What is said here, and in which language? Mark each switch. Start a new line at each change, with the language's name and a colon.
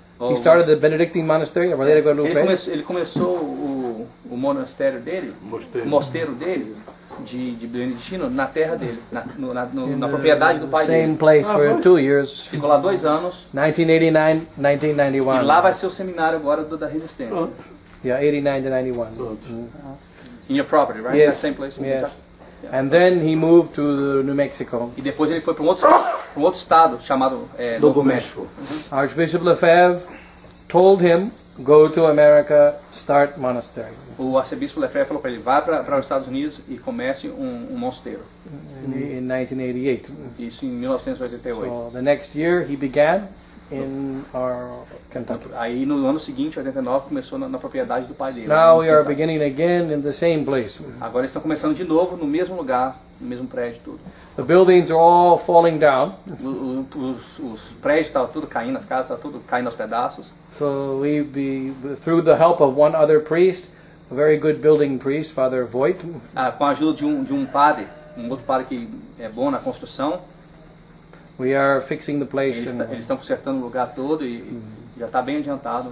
English: He started the Benedictine monastery of Our Lady of Guadalupe.
Portuguese: ele começou o monastério dele, o mosteiro dele, de Beneditino, na terra dele, na propriedade do pai
English: Same
Portuguese: dele.
English: place for 2 years,
Portuguese: Ficou lá 2 anos,
English: 1989,
Portuguese: e
English: 1991.
Portuguese: lá vai ser o seminário agora da Resistência.
English: Yeah, 89 to 91. In your property, right? Yes. That same place. Yes. And then he moved to New Mexico.
Portuguese: E depois ele foi para um outro estado chamado Novo México.
English: Archbishop Lefebvre told him, go to America, start monastery.
Portuguese: O arcebispo Lefebvre falou para ele, vá para os Estados Unidos e comece um mosteiro.
English: In 1988.
Portuguese: Isso em 1988.
English: So the next year he began in our Kentucky.
Portuguese: Aí no ano seguinte, 89, começou na propriedade do pai dele.
English: Now we are Kentucky. beginning again in the same place.
Portuguese: Agora eles estão começando de novo no mesmo lugar, no mesmo prédio, tudo.
English: The buildings are all falling down.
Portuguese: Os prédios estavam tudo caindo, as casas estavam tudo caindo aos pedaços.
English: So through the help of one other priest, a very good building priest, Father Voigt,
Portuguese: Com a ajuda de um padre um outro padre que é bom na construção.
English: We are fixing the place.
Portuguese: Eles estão consertando o lugar todo e já está bem adiantado.